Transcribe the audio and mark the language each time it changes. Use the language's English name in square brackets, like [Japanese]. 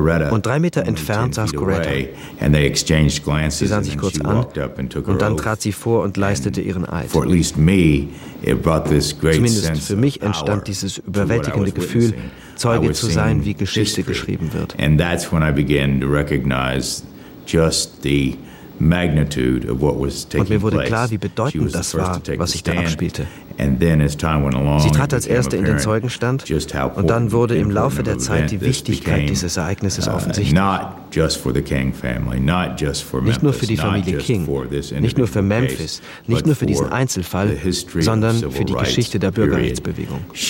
[German] Und 3 Meter entfernt saß Coretta. Sie sah sich kurz an und dann trat sie vor und leistete ihren Eid. Zumindest für mich entstand dieses überwältigende Gefühl, Zeuge zu sein, wie Geschichte geschrieben wird. [English] And that's when I began to recognize just the magnitude of what was taking place. [German] Und mir wurde klar, wie bedeutend das war, was sich da abspielte. Sie trat als Erste in den Zeugenstand und dann wurde im Laufe der Zeit die Wichtigkeit dieses Ereignisses offensichtlich. Nicht nur für die Familie King, nicht nur für Memphis, nicht nur für diesen Einzelfall, sondern für die Geschichte der Bürgerrechtsbewegung.